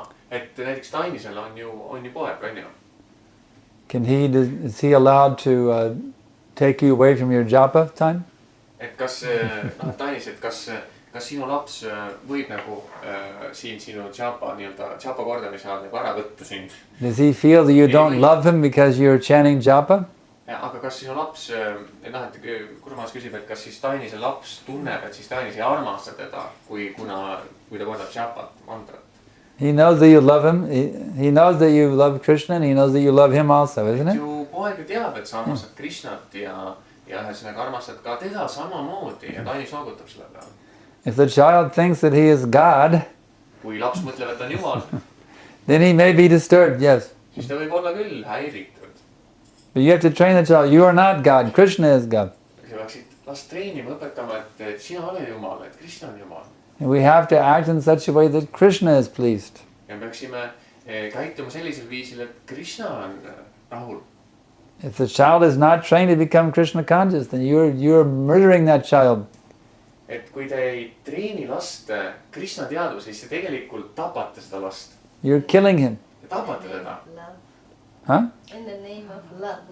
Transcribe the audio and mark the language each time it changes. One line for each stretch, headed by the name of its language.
Estonian: Et näiteks Dainisel on ju poeg, on ju?
English: Is he allowed to take you away from your japa time?
Estonian: Et kas, Dainis, et kas sinu laps võib nagu siin sinu japa kordamise ajal nagu ära võtta sind?
English: Does he feel that you don't love him because you're chanting japa?
Estonian: Aga kas sinu laps, et Kurmas küsib, et kas siis Tainise laps tunneb, et siis Tainis ei armasta teda, kui ta kordab japat, mantrat?
English: He knows that you love him. He knows that you love Krishna, and he knows that you love him also, isn't it?
Estonian: ju poeg ju teab, et sa armastad Krishnat ja ühesõnaga armastad ka teda samamoodi ja ta ainult noogutab selle peale.
English: If the child thinks that he is God,
Estonian: kui laps mõtleb, et ta on Jumal,
English: then he may be disturbed, yes.
Estonian: siis ta võib olla küll häiritud.
English: But you have to train the child. You are not God. Krishna is God.
Estonian: sa peaksid last treenima, õpetama, et sina ole Jumal, et Krishna on Jumal.
English: And we have to act in such a way that Krishna is pleased.
Estonian: ja me peaksime käituma sellisel viisil, et Krishna on rahul.
English: If the child is not trained to become Krishna conscious, then you're murdering that child.
Estonian: et kui te ei treeni last Krishna teadvuse, siis te tegelikult tapate seda last.
English: You're killing him.
Estonian: Te tapate teda. Huh?
English: In the name of love.